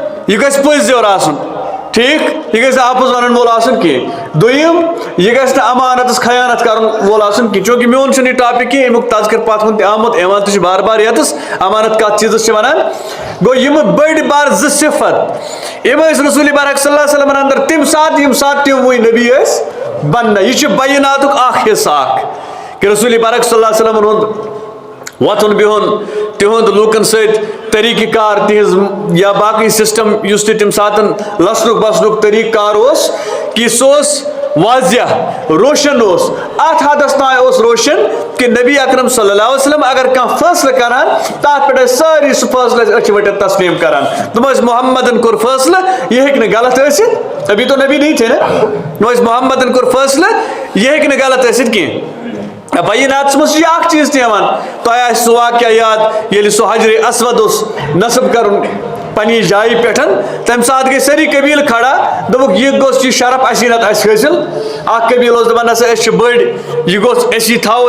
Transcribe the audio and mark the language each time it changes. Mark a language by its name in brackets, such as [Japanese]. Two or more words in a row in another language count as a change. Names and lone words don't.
[Kashmiri] یہ گژھِ پٔزۍ یور آسُن ٹھیک یہ گژھِ آپس ونن وول آسُن کینٛہہ دوٚیِم یہ گژھِ نہٕ امانتس خیانت کرن وول آسُن کینٛہہ چوٗنٛکہِ میون چھُنہٕ یہِ ٹاپِک کینٛہہ امیُک تذکر پتھ کُن تہِ آمُت یِوان تہِ چھُ بار بار ییٚتس امانت کتھ چیٖزس چھِ ونان گوٚو یِم بٔڑۍ بار زٕ صفت یِم ٲسۍ رسول برک صلی اللہ علیہ وسلم اندر تمہِ ساتہٕ ییٚمہِ ساتہٕ تِموٕے نبی ٲسۍ بننہٕ یہِ چھُ بیناتُک اکھ حصہٕ اکھ کہ رسول برک صلی اللہ علیہ وسلم ہُنٛد وتھُن بِہُن تِہُنٛد لوٗکن سۭتۍ طریٖقہٕ کار تِہنٛز یا باقٕے سسٹم یُس تہِ تمہِ ساتہٕ لسنُک بسنُک طریٖقہٕ کار اوس کہ سُہ اوس واضح روشن اوس اتھ حدس تام اوس روشن کہ نبی اکرم صلی اللہ علیہ وسلم اگر کانٛہہ فٲصلہٕ کران تتھ پٮ۪ٹھ ٲسۍ سٲری سُہ فٲصلہٕ أچھِ ؤٹِتھ تسلیٖم کران تِم ٲسۍ محمدن کوٚر فٲصلہٕ یہِ ہیٚکہِ نہٕ غلط ٲسِتھ [Urdu] ابھی تو نبی نہیں تھے نا [Kashmiri] تِم ٲسۍ محمدن کوٚر فٲصلہٕ یہِ ہیٚکہِ نہٕ غلط ٲسِتھ کینٛہہ بیناتس منٛز چھُ یہِ اکھ چیٖز تہِ یِوان تۄہہِ آسہِ سُہ واقعہ یاد ییٚلہِ سُہ حجرِ اسود اوس نصب کرُن پننہِ جایہِ پٮ۪ٹھ تمہِ ساتہٕ گٔے سٲری قبیٖلہٕ کھڑا دوٚپُکھ یہِ گوٚژھ یہِ شرف اسی نتہٕ اَسہِ حٲصِل اکھ قبیٖلہٕ اوس دپان نسا أسۍ چھِ بٔڑۍ یہِ گوٚژھ أسی تھاوو